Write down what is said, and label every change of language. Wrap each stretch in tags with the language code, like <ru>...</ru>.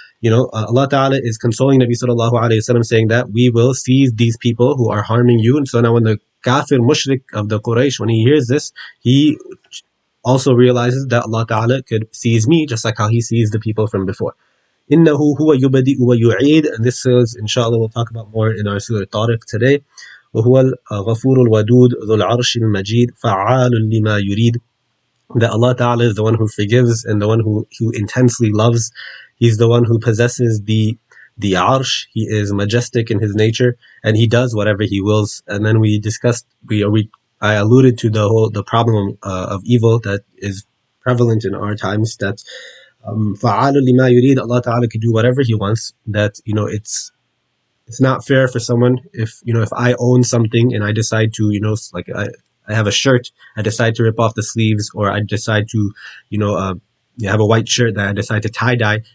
<en>Allah Ta'ala is consoling Nabi Sallallahu Alaihi Wasallam, saying that we will seize these people who are harming you. And so now when the kafir mushrik of the Quraysh, when he hears this, he also realizes that Allah Ta'ala could seize me just like how he seized the people from before.</en> <ar>إِنَّهُ هُوَ يُبَدِئُ وَيُعِيدُ.</ar> <en>And this is, inshallah, we'll talk about more in our Surah al-Tariq today.</en> <ar>وهو الغفور الودود ذو العرش المجيد فعال لما يريد.</ar> <en>That Allah Ta'ala is the one who forgives and the one who intensely loves. He's the one who possesses the arsh. He is majestic in his nature and he does whatever he wills. And then we discussed, I alluded to the problem of evil that is prevalent in our times, that</en> <ar>فَعَالٌ لِمَا يُرِيدُ,</ar> <en>Allah Ta'ala could do whatever he wants, that it's not fair for someone if I own something and I decide to, like I have a shirt, I decide to rip off the sleeves, or I decide to, you know, uh, you have a white shirt that I decide to tie dye.</en>